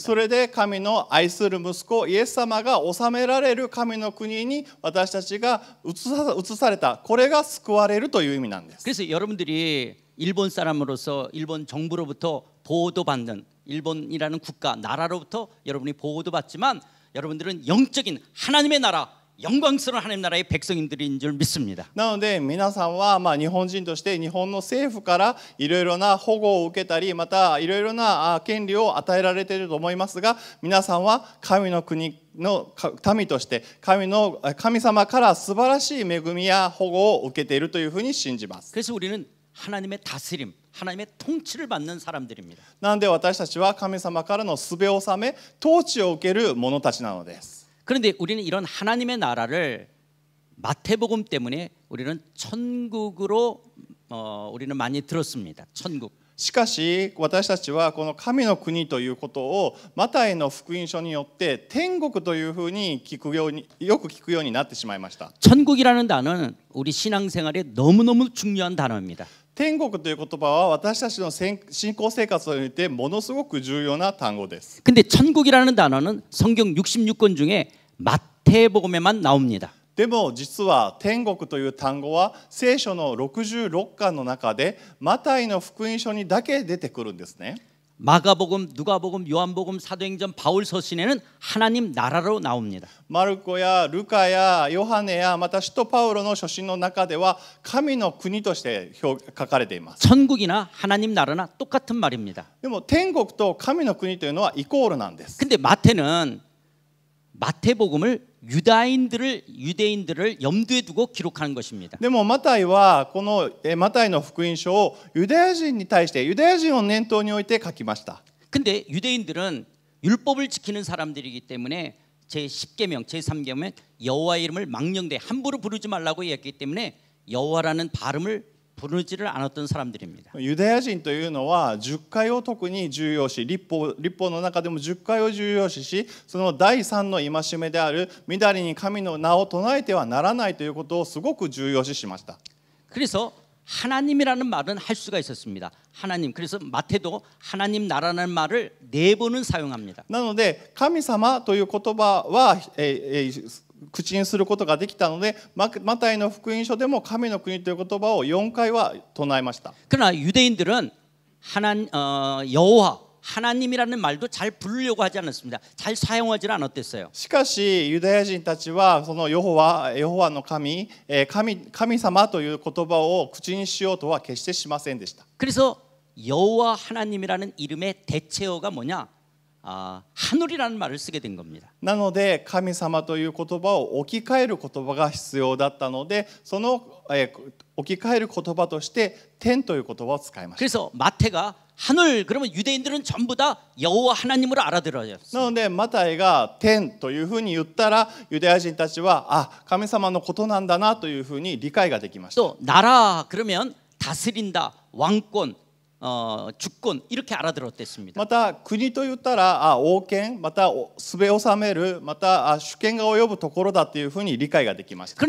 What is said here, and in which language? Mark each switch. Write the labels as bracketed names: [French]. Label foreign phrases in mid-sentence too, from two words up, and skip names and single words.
[Japanese] それで神の愛する息子イエス様が治められる神の国に私たちが移された、これが救われるという意味なんです。 [Korean] 그래서 여러분들이 일본 사람으로서 일본 정부로부터 보호도 받는, 일본이라는 국가, 나라로부터 여러분이 보호도 받지만 여러분들은 영적인 하나님의 나라, 영광스러운 하나님 나라의 백성들인 줄 믿습니다. [Japanese] なので皆さんは日本人として日本の政府からいろいろな保護を受けたり、またいろいろな権利を与えられていると思いますが、皆さんは神の国の民として神様から素晴らしい恵みや保護を受けているというふうに信じます。 [Korean] 그래서 우리는 하나님의 다스림, 하나님의 통치를 받는 사람들입니다. [Japanese] なので私たちは神様からのすべ納め、統治を受ける者たちなのです。 [Korean] 그런데 우리는 이런 하나님의 나라를 마태복음 때문에 우리는 천국으로 우리는 많이 들었습니다. 천국. [Japanese] しかし私たちはこの神の国ということをマタイの福音書によって天国というふうによく聞くようになってしまいました。 [Korean] 천국이라는 단어는 우리 신앙생활에 너무너무 중요한 단어입니다. [Japanese] 天国という言葉は私たちの信仰生活においてものすごく重要な単語です。 [Korean] 근데 천국이라는 단어는 성경 66권 중에 마태복음에만 나옵니다. [Japanese] でも実は天国という単語は聖書の66巻の中でマタイの福音書にだけ出てくるんですね。 [Korean] 마가복음, 누가복음, 요한복음, 사도행전, 바울 서신에는 하나님 나라로 나옵니다. [Japanese] マルコやルカやヨハネやまた使徒パウロの書信の中では神の国として書かれています。 [Korean] 천국이나 하나님 나라나 똑같은 말입니다. [Japanese] でも天国と神の国というのはイコールなんです。 [Korean] 근데 마태는 마태복음을 유대인들을 염두에 두고 기록하는 것입니다. [Japanese] でもマタイはこのマタイの福音書をユダヤ人に対してユダヤ人を念頭に置いて書きました。 [Korean] 근데 유대인들은 율법을 지키는 사람들이기 때문에 제10계명, 제3계명 여호와의 이름을 망령되 함부로 부르지 말라고 했기 때문에 여호와라는 발음을 부르지를 않았던 사람들입니다. [Japanese] ユダヤ人というのは10回を特に重要視、律法の中でも10回を重要視し、その第3の戒めであるみだりに神の名を唱えてはならないということをすごく重要視しました。 [Korean] 그래서 하나님이라는 말은 할 수가 있었습니다. 하나님. 그래서 마태도 하나님 나라는 말을 4번은 사용합니다. [Japanese] なので神様という言葉は口にすることができたので、マタイの福音書でも神の国という言葉を4回は唱えました。 [Korean] 그러나 유대인들은 여호와 하나님이라는 말도 잘 부르려고 하지 않았습니다. 잘 사용하지 않았댔어요. [Japanese] しかしユダヤ人たちはそのヨホワの神様という言葉を口にしようとは決してしませんでした。 [Korean] 그래서 여호와 하나님이라는 이름의 대체어가 뭐냐? 하늘이라는 말을 쓰게 된 겁니다. [Japanese] なので神様という言葉を置き換える言葉が必要だったので、その置き換える言葉として天という言葉を使いました。 [Korean] 그래서 마태가 하늘 그러면 유대인들은 전부 다 여호와 하나님으로 알아들어요. [Japanese] なのでマタイが天というふうに言ったらユダヤ人たちは神様のことなんだなというふうに理解ができました。 [Korean] 또 나라 그러면 다스린다, 왕권, 주권 이렇게 알아들었댔습니다. [Japanese] また国と言ったら王権、またすべを治める、また主権が及ぶところだというふうに理解ができました。